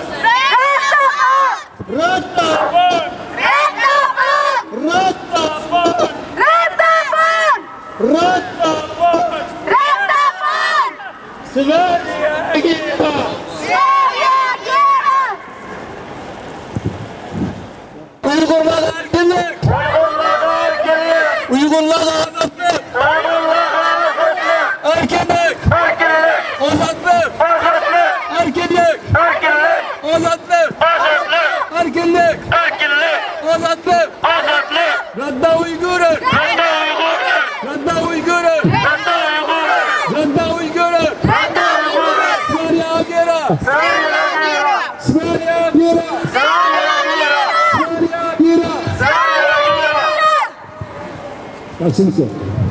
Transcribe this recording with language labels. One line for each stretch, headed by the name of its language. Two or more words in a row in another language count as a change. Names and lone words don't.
Swedish: Rädda barn! Rädda barn! Rädda barn! Rädda barn! Rädda barn! Rädda barn! Rädda barn! Sverige agera! Sverige agera!
Uyghur: Uygurlar erkinlik! Uygurlar azatlık! Erkinlik! Azatlık! Erkinlik! Azatlık! Erkinlik!
Swedish: Azatlık! Radda Uygurlar! Radda Uygurlar! Radda Uygurlar! Sverige agera! Sverige agera! Sverige agera! Sverige agera! Sverige agera!